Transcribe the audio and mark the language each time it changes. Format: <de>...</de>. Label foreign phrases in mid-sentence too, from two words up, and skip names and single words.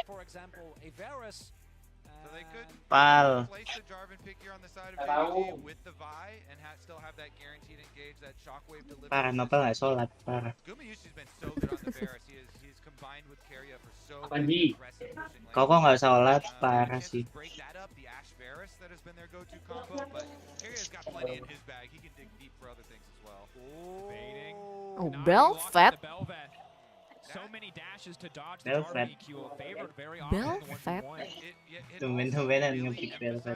<id>Pal. Parah, Nopal nggak sholat, parah. Apa nih? Kok nggak sholat, parah sih. Oh, Belfet. Belfet. Belfet. Tumben-tumbenan ngepick Belfet.</id>